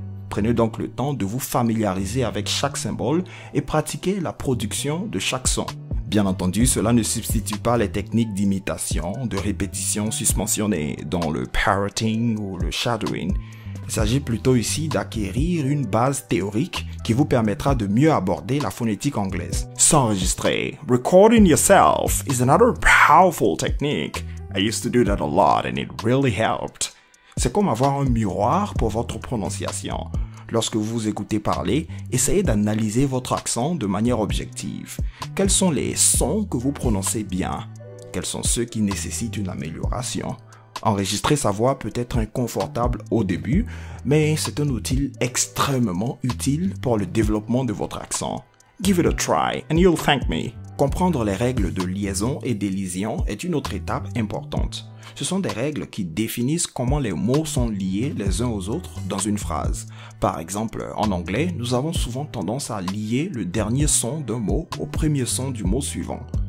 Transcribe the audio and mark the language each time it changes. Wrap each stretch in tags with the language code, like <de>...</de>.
<fr>Prenez donc le temps de vous familiariser avec chaque symbole et pratiquez la production de chaque son. Bien entendu, cela ne substitue pas les techniques d'imitation, de répétition susmentionnées, dont le parroting ou le shadowing. Il s'agit plutôt ici d'acquérir une base théorique qui vous permettra de mieux aborder la phonétique anglaise. S'enregistrer.</fr> <en>Recording yourself is another powerful technique. I used to do that a lot and it really helped.</en> <fr>C'est comme avoir un miroir pour votre prononciation. Lorsque vous vous écoutez parler, essayez d'analyser votre accent de manière objective. Quels sont les sons que vous prononcez bien? Quels sont ceux qui nécessitent une amélioration? Enregistrer sa voix peut être inconfortable au début, mais c'est un outil extrêmement utile pour le développement de votre accent.</fr> <en>Give it a try and you'll thank me.</en> <fr>Comprendre les règles de liaison et d'élision est une autre étape importante. Ce sont des règles qui définissent comment les mots sont liés les uns aux autres dans une phrase. Par exemple, en anglais, nous avons souvent tendance à lier le dernier son d'un mot au premier son du mot suivant.</fr>